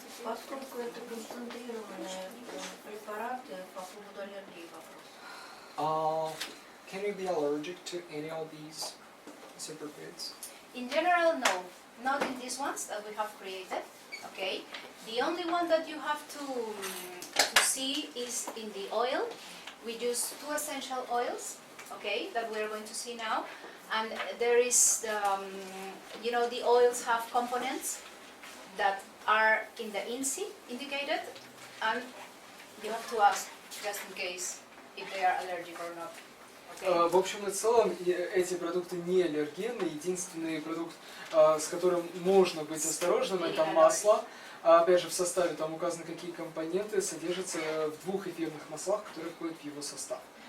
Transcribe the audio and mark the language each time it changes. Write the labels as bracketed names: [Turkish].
[Russian] Поскольку это концентрированные препараты, по поводу аллергии вопрос. [English] Can you be allergic to any of these superfoods? In general, no. Not in these ones that we have created. Okay. The only one that you have to see is in the oil. We use 2 essential oils, okay, that we're going to see now. And there is, you know, the oils have components that are in the INSI indicated, and you have to ask just in case if they are allergic or not. [Russian] В общем и целом, эти продукты не аллергенны. Единственный продукт, с которым можно быть осторожным, это масло. Опять же, в составе там указаны, какие компоненты содержатся в 2 эфирных маслах, которые входят в его состав.